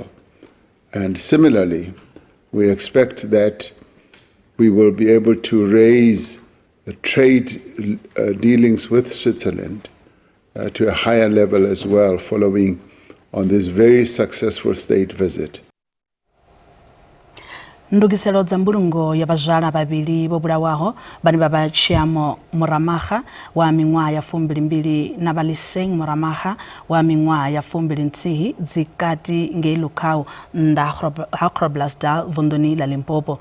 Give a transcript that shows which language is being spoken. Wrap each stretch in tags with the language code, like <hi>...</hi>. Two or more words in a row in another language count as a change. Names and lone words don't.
<en>And similarly, we expect that we will be able to raise the trade dealings with Switzerland to a higher level as well, following on this very successful state visit.</en> <ve>Ndugiselo dza mbulungo ya vhazwala vhavhili vho bulawaho vhane vha vha Tshiamo Muramaga wa miṅwaha ya 22 na Valiseng Muramaga wa miṅwaha ya 21 dzikati ngei Lukhau nnḓa ha Groblersdal vunḓuni ḽa Limpopo.</ve>